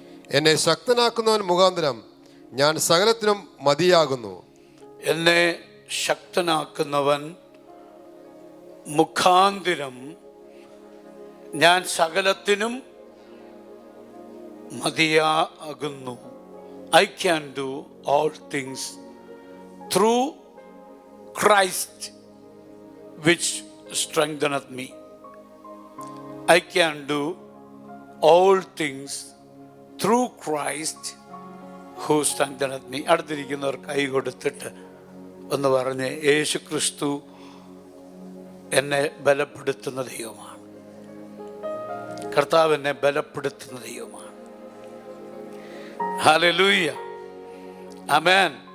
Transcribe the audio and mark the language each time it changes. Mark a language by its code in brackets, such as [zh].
[ml] എന്നെ ശക്തനാക്കുന്നവൻ മുഖാന്തരം ഞാൻ സകലത്തിനും മതിയാകുന്നു. എന്നെ ശക്തനാക്കുന്നവൻ മുഖാന്തിരം ഞാൻ സകലത്തിനും മതിയാകുന്നു. [en] I can do all things through Christ which strengtheneth me. I can do all things through Christ who strengtheneth me. [ml] അടുത്തിരിക്കുന്നവർ കൈ കൊടുത്തിട്ട് ഒന്ന് പറഞ്ഞ്, യേശു ക്രിസ്തു എന്നെ ബലപ്പെടുത്തുന്ന ദൈവമാണ്. കർത്താവ് എന്നെ ബലപ്പെടുത്തുന്ന ദൈവമാണ്. ഹല്ലേലൂയ, ആമേൻ.